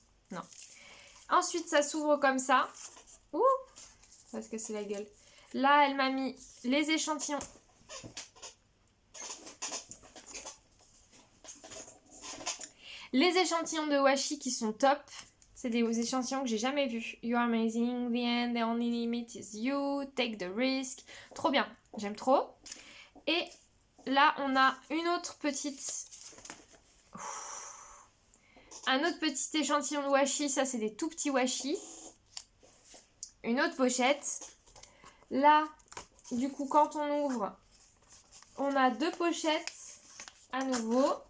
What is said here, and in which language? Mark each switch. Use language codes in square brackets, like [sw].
[fr] Non. Ensuite, ça s'ouvre comme ça. Ouh, ça va se casser la gueule. Là, elle m'a mis les échantillons. Les échantillons de washi qui sont top. C'est des échantillons que j'ai jamais vus. [en] You're amazing, the end, the only limit is you, take the risk. [fr] Trop bien, j'aime trop. Et là, on a une autre petite... Un autre petit échantillon de washi. Ça, c'est des tout petits washi. Une autre pochette. Là, du coup, quand on ouvre, on a deux pochettes à nouveau.